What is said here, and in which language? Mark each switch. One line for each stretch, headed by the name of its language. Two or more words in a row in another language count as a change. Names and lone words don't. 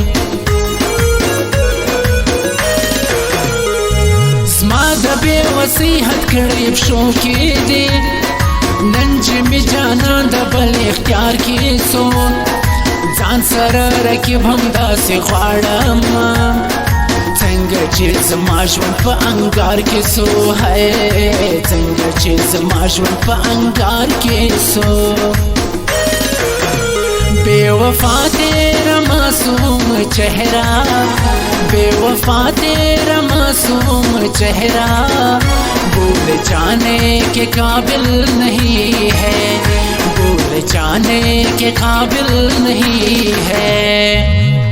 Pashto: زما د بې وسۍ حد کړی پښو کې دی نن چې مې جانان د بل اختیار کې څو ځان سره رقیب همداسې غواړم څنګه چې زما ژوند په انګار کې څو څنګه چې زما ژوند په انګار کې څو
Urdu: بے وفا تیرا معصوم چہرہ بے وفا تیرا معصوم چہرہ بھول جانے کے قابل نہیں ہے بھول جانے کے قابل نہیں ہے